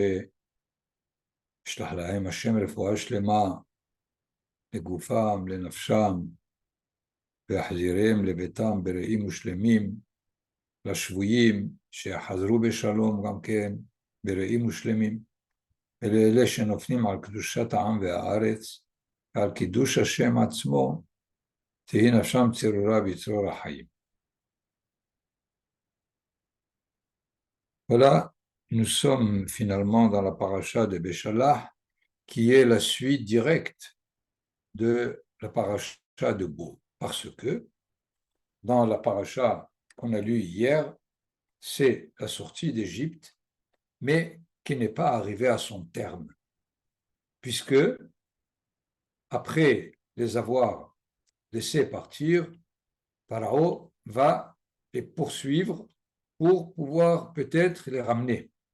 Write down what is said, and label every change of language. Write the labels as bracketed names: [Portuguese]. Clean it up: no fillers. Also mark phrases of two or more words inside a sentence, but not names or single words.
[Hebrew] שישלח להם השם רפואה שלמה לגופם, לנפשם, ויחזירם לביתם בריאים ושלמים, לשבויים שיחזרו בשלום גם כן בריאים ושלמים, ולאלה שנופלים על קדושת העם והארץ ועל קידוש השם עצמו, תהי נפשם צרורה בצרור החיים. [French] Voilà, nous sommes finalement dans la paracha de Béchalach, qui est la suite directe de la paracha de Bo, parce que dans la paracha qu'on a lue hier, c'est la sortie d'Égypte, mais qui n'est pas arrivée à son terme, puisque après les avoir laissés partir, Pharaon va les poursuivre pour pouvoir peut-être les ramener.